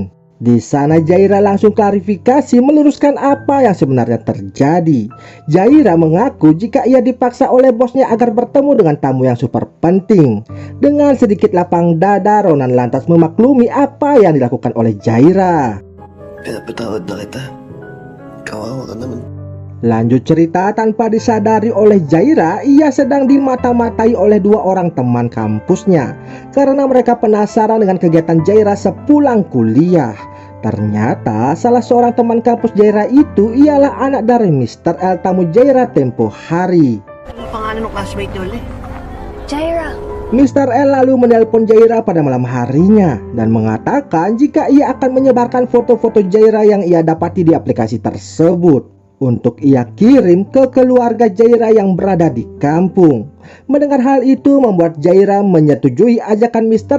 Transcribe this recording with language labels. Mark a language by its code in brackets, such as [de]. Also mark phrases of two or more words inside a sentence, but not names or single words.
[id] Di sana Jaira langsung klarifikasi meluruskan apa yang sebenarnya terjadi. Jaira mengaku jika ia dipaksa oleh bosnya agar bertemu dengan tamu yang super penting. Dengan sedikit lapang dada, Ronan lantas memaklumi apa yang dilakukan oleh Jaira. [tl] Pinapatawad na kita. Kawawa ka naman. [id] Lanjut cerita, tanpa disadari oleh Jaira, ia sedang dimata-matai oleh dua orang teman kampusnya karena mereka penasaran dengan kegiatan Jaira sepulang kuliah. Ternyata salah seorang teman kampus Jaira itu ialah anak dari Mr. L, tamu Jaira tempo hari. [tl] Ano pangalan ng classmate niyo ulit? Jaira. [id] Mr. L lalu menelpon Jaira pada malam harinya dan mengatakan jika ia akan menyebarkan foto-foto Jaira yang ia dapati di aplikasi tersebut untuk ia kirim ke keluarga Jaira yang berada di kampung. Mendengar hal itu membuat Jaira menyetujui ajakan Mr.